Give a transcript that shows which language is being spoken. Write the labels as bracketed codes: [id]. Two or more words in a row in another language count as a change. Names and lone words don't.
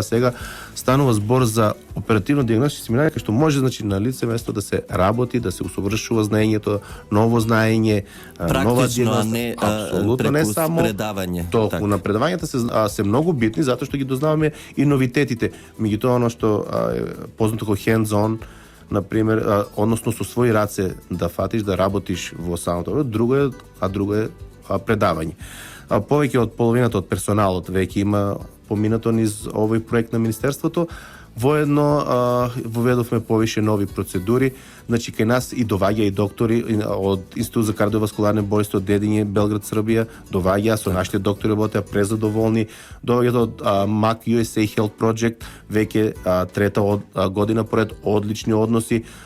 [mk] Сега станува збор за оперативно дијагностични семинари кои што може, значи, на лице место да се работи, да се усовршува знаењето, ново знаење, нова дијагностика, апсолутно не само предавање. Толку на предавањата се многу битни затоа што ги дознаваме и новитетите. Меѓутоа оно што е познато како hands-on, например, односно со своји раце да фатиш, да работиш во самото, друго е предавање. Повеќе од половината од персоналот веќе има поминато низ овој проект на Министерството. Воедно воведовме повише нови процедури, значи кај нас и доваѓа и доктори од Институт за кардиоваскуларни болести од Дедиње, Белград, Србија, доваѓа со нашите доктори работеа презадоволни, доваѓаат од MAC USA Health Project, веќе трета година поред, одлични односи.